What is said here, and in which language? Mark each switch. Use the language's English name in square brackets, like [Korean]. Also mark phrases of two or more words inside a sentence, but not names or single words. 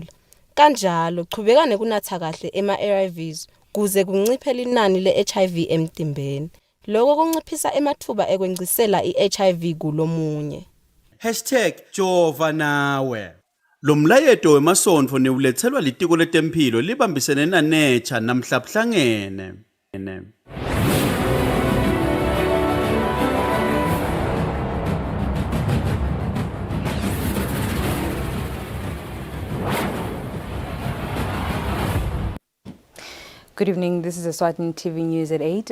[Swati] Kanjalo qhubeka nekunatha kahle ema-ARVs kuze kunciphe linani le-HIV emtimbeni. Lokho kunciphisa emathuba ekwencisela i-HIV kulomunye. #Jova nawe. Lo mlayeto wemasonto newulethelwa litiko letempilo libambisene naNature namhla buhlangene. [English] Good evening, this is Eswatini TV News at 8.